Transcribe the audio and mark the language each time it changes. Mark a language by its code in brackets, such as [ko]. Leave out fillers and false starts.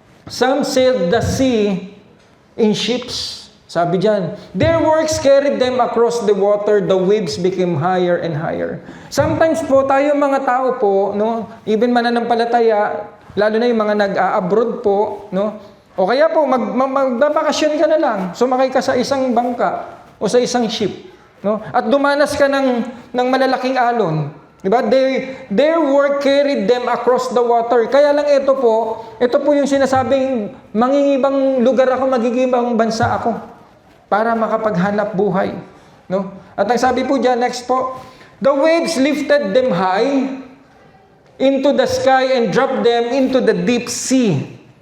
[en] Some sailed the sea in ships. [tl] Sabi diyan, [en] their works carried them across the water, the waves became higher and higher. [tl] Sometimes po tayo mga tao po, no, even mananampalataya, lalo na yung mga nag-a-abroad po, no, o kaya po magbabakasyon ka na lang, sumakay ka sa isang bangka o sa isang ship, no, at dumanas ka ng malalaking alon. Diba? [en] Their work carried them across the water. [tl] Kaya lang ito po yung sinasabing mangingibang lugar ako, magigibang bansa ako para makapaghanap buhay. No? At ang sabi po dyan, [en] next po, the waves lifted them high into the sky and dropped them into the deep sea.